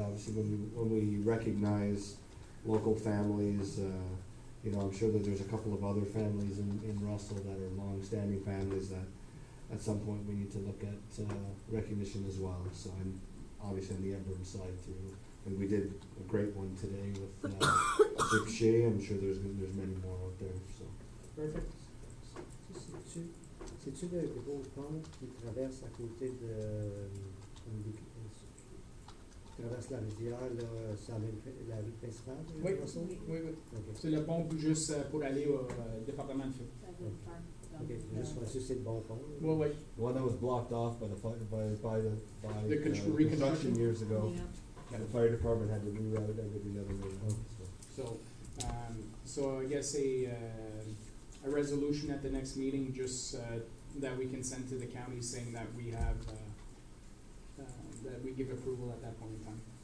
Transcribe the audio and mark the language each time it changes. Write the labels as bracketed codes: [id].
[en] Obviously, when we recognize local families, I'm sure that there's a couple of other families in Russell that are long-standing families that at some point we need to look at recognition as well. So I'm obviously on the Emblem side too. And we did a great one today with Shea. I'm sure there's many more out there. So. Perfect. [fr] C'est-tu le gros pont qui traverse à côté qui traverse la rivière, là, sur la rue principale? Oui, Russell? oui. Okay. C'est le pont juste pour aller au département de Feu. Okay, juste pour assurer c'est le bon pont. [en] Well, wait. The one that was blocked off by the reconstruction construction years ago. Yeah. The fire department had to reroute everything the other way around. So I guess a resolution at the next meeting, just that we can send to the county saying that we have that we give approval at that point in time.